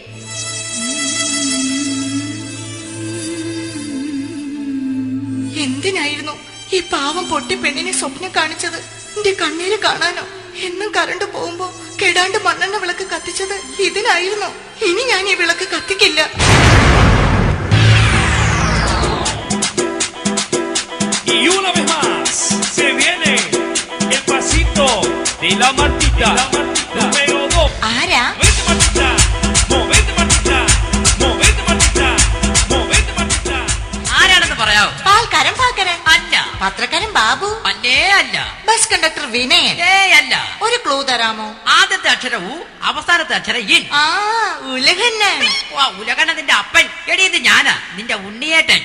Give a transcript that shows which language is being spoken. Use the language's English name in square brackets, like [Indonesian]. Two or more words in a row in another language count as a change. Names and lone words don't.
[Malayalam] എന്തിനായിരുന്നു ഈ പാവം പൊട്ടി പെണ്ണിനെ സ്വപ്നം കാണിച്ചത്? എന്റെ കണ്ണീര് കാണാനോ? എന്നും കറണ്ട് പോകുമ്പോ കെടാണ്ട് മണ്ണെണ്ണ വിളക്ക് കത്തിച്ചത് ഇതിനായിരുന്നു. ഇനി ഞാൻ ഈ വിളക്ക് കത്തിക്കില്ല. [Spanish] Y una vez más se viene el pasito de la Martita. Número 2. [Malayalam] ആരാ? [Spanish] Movete Martita, movete Martita, movete Martita, movete Martita. [Malayalam] ആരാണെന്ന് പറയാവോ? പാൽക്കാരൻ പാൽക്കാരൻ അല്ല. പത്രക്കാരൻ ബാബു അല്ലേ അല്ല. ബസ് കണ്ടക്ടർ വിനയൻ. അല്ല. ഒരു ക്ലൂ തരാമോ? ആദ്യത്തെ അക്ഷരം ഉ, അവസാനത്തെ അക്ഷരം ഇൻ. ആ, ഉലകന്നൻ. ഉലകണ്ണ നിന്റെ അപ്പൻ. എടി, ഇത് ഞാനാ, നിന്റെ ഉണ്ണിയേട്ടൻ.